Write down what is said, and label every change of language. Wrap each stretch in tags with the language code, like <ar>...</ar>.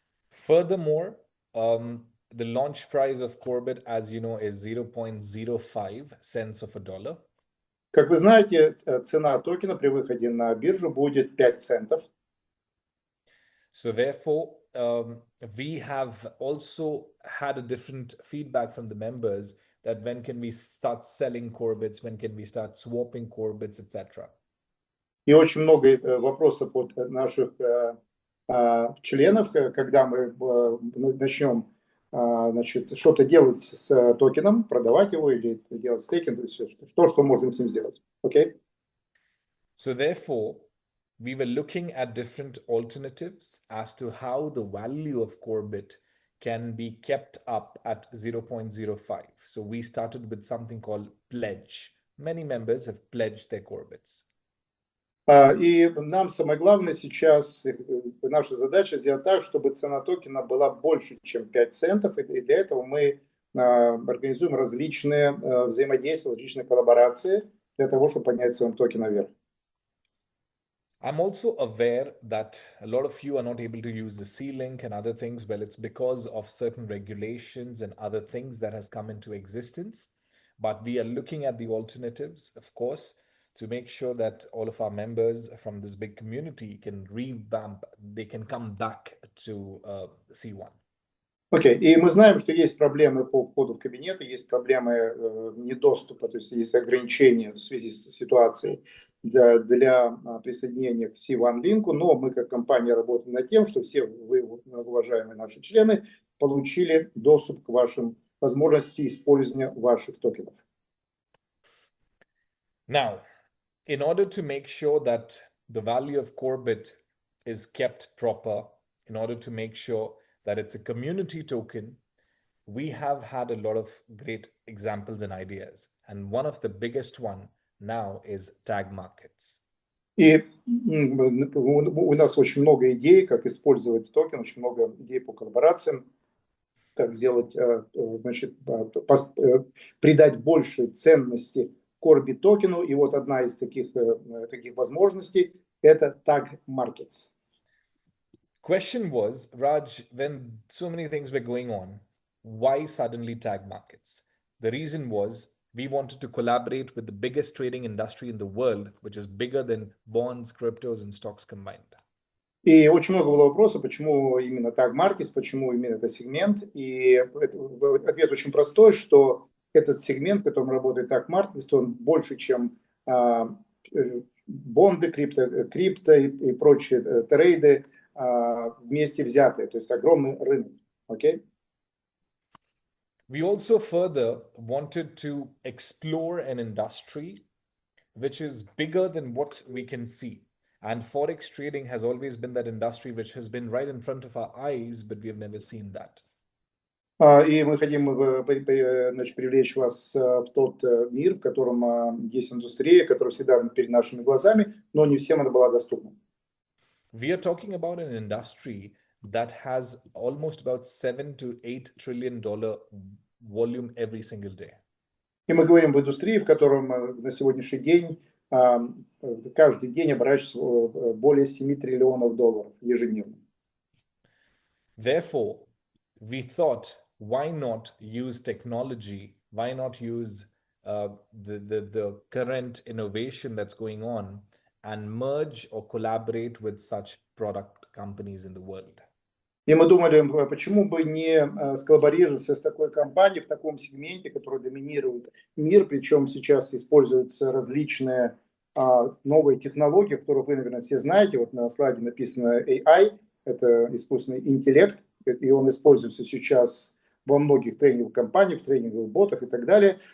<en>Furthermore, the launch price of CORBIT, as you know, is 0.05 cents of a dollar.</en> <ru>Как вы знаете, цена токена при выходе на биржу будет 5 центов.</ru> <en>So therefore, we have also had a different feedback from the members that when can we start selling CORBITs, when can we start swapping CORBITs, etc.</en> <ru>И очень много вопросов от наших членов, когда мы начнем что-то делать с токеном, продавать его или делать стейкинг, то есть что можем с ним сделать.</ru> <en>Okay? So therefore, we were looking at different alternatives as to how the value of CORBIT can be kept up at 0.05. So we started with something called pledge. Many members have pledged their CORBITs.</en> <ru>И нам самое главное сейчас, наша задача сделать так, чтобы цена токена была больше, чем 5 центов. И для этого мы организуем различные взаимодействия, различные коллаборации для того, чтобы поднять свой токен наверх.</ru> <en>I'm also aware that a lot of you are not able to use the C-Link and other things. Well, it's because of certain regulations and other things that has come into existence. But we are looking at the alternatives, of course, to make sure that all of our members from this big community can revamp, they can come back to C1.</en> <ru>Окей, и мы знаем, что есть проблемы по входу в кабинеты, есть проблемы недоступа, то есть есть ограничения в связи с ситуацией для присоединения к C1 линку, но мы как компания работаем над тем, что все вы, уважаемые наши члены, получили доступ к вашим возможностям использования ваших токенов.</ru> <en>Now, in order to make sure that the value of CORBIT is kept proper, in order to make sure that it's a community token, we have had a lot of great examples and ideas. And one of the biggest one now is tag markets.</en> <ru>И у нас очень много идей, как использовать токен, очень много идей по коллаборациям, как сделать, значит, придать больше ценности CORBIT токену. И вот одна из таких возможностей – это tag markets.</ru> <en>Question was, Raj, when so many things were going on, why suddenly tag markets? The reason was we wanted to collaborate with the biggest trading industry in the world, which is bigger than bonds, cryptos, and stocks combined.</en> <ru>И очень много было вопросов, почему именно tag markets, почему именно этот сегмент. И ответ очень простой, что этот сегмент, в котором работает tag markets, он больше, чем бонды, крипто и прочие трейды вместе взятые, то есть огромный рынок.</ru> <en>Okay? We also further wanted to explore an industry which is bigger than what we can see. And Forex trading has always been that industry which has been right in front of our eyes, but we have never seen that.</en> <ru>И мы хотим привлечь вас в тот мир, в котором есть индустрия, которая всегда перед нашими глазами, но не всем она была доступна.</ru> <en>We are talking about an industry that has almost about $7 to $8 trillion volume every single day.</en> <ru>И мы говорим об индустрии, в котором на сегодняшний день каждый день оборачивается более 7 триллионов долларов ежедневно.</ru> <en>Therefore, we thought, why not use technology? Why not use the current innovation that's going on and merge or collaborate with such product companies in the world?</en> <ru>И мы думали, почему бы не сколлаборироваться с такой компанией в таком сегменте, который доминирует мир, причем сейчас используются различные новые технологии, которые вы, наверное, все знаете. Вот на слайде написано AI, это искусственный интеллект, и он используется сейчас во многих тренинговых компаниях, в тренинговых ботах и так далее.</ru>